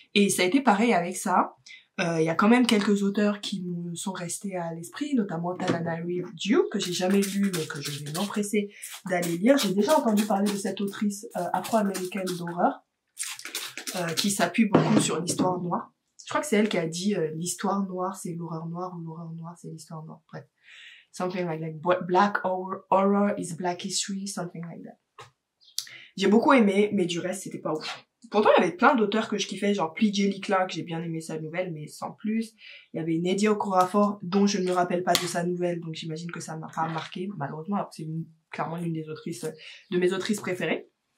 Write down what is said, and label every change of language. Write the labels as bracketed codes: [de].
[fr] Et ça a été pareil avec ça. Il y a quand même quelques auteurs qui me sont restés à l'esprit, notamment Tananarive Due, que j'ai jamais lu, mais que je vais m'empresser d'aller lire. J'ai déjà entendu parler de cette autrice afro-américaine d'horreur, qui s'appuie beaucoup sur l'histoire noire. Je crois que c'est elle qui a dit l'histoire noire c'est l'horreur noire ou l'horreur noire c'est l'histoire noire. [en] Bref, something like that. Black horror is black history, something like that. [fr] J'ai beaucoup aimé, mais du reste c'était pas ouf. Pourtant, il y avait plein d'auteurs que je kiffais, genre P.J. Clark, j'ai bien aimé sa nouvelle, mais sans plus. Il y avait Nnedi Okorafor, dont je ne me rappelle pas de sa nouvelle, donc j'imagine que ça m'a pas marqué, malheureusement, alors que c'est clairement l'une des autrices, de mes autrices préférées.